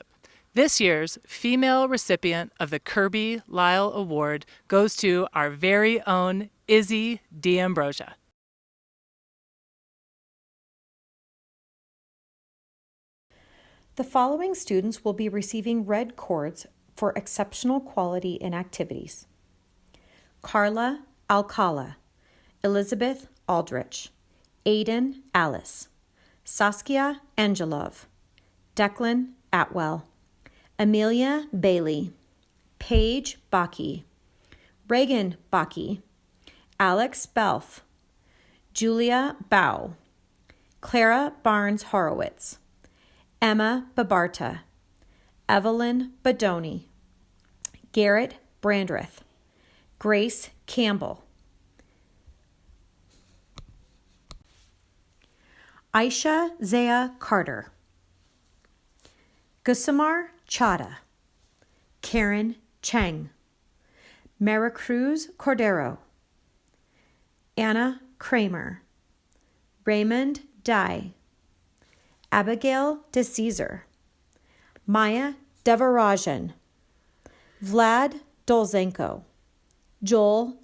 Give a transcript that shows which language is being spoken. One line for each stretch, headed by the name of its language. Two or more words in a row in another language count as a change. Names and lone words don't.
English: This year's female recipient of the Kirby Lyle Award goes to our very own Izzy D'Ambrosia. The following students will be receiving red cords for exceptional quality in activities: Carla Alcala, Elizabeth Aldrich, Aiden Alice, Saskia Angelov, Declan Atwell, Amelia Bailey, Paige Baki, Reagan Baki, Alex Belf, Julia Bow, Clara Barnes Horowitz, Emma Babarta, Evelyn Badoni, Garrett Brandreth, Grace Campbell, Aisha Zaya Carter, Gusamar Chada, Karen Cheng, Maricruz Cordero, Anna Kramer, Raymond Dye, Abigail DeCesar, Maya Devarajan, Vlad Dolzenko, Joel